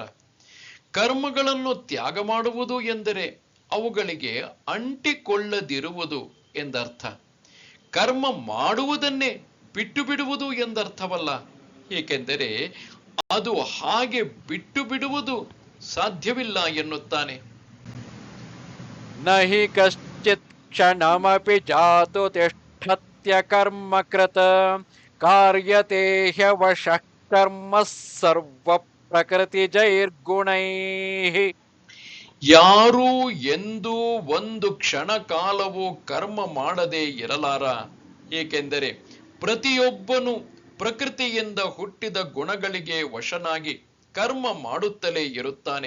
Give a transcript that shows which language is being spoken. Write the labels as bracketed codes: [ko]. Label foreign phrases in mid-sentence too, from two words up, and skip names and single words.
[kn] ಕರ್ಮಗಳನ್ನು ತ್ಯಾಗ ಮಾಡುವುದು ಎಂದರೆ ಅವುಗಳಿಗೆ ಅಂಟಿಕೊಳ್ಳದಿರುವುದು ಎಂದರ್ಥ. ಕರ್ಮ ಮಾಡುವುದನ್ನೇ ಬಿಟ್ಟು ಬಿಡುವುದು ಎಂದರ್ಥವಲ್ಲ. ಏಕೆಂದರೆ ಅದು ಹಾಗೆ ಬಿಟ್ಟು ಬಿಡುವುದು ಸಾಧ್ಯವಿಲ್ಲ ಎನ್ನುತ್ತಾನೆ. [sa] ನಹಿ ಕಶ್ಚಿತ್ ಕ್ಷಣಮಪಿ ಜಾತು ತಿಷ್ಠತ್ಯ ಕರ್ಮ ಕೃತ ಕಾರ್ಯತೆ ಹ್ಯವಶಃ ಕರ್ಮ ಸರ್ವ ಪ್ರಕೃತಿ ಜೈರ್ಗುಣೈಃ. [kn] ಯಾರೂ ಎಂದೂ ಒಂದು ಕ್ಷಣ ಕಾಲವೂ ಕರ್ಮ ಮಾಡದೇ ಇರಲಾರ. ಏಕೆಂದರೆ ಪ್ರತಿಯೊಬ್ಬನು ಪ್ರಕೃತಿಯಿಂದ ಹುಟ್ಟಿದ ಗುಣಗಳಿಗೆ ವಶನಾಗಿ ಕರ್ಮ ಮಾಡುತ್ತಲೇ ಇರುತ್ತಾನೆ.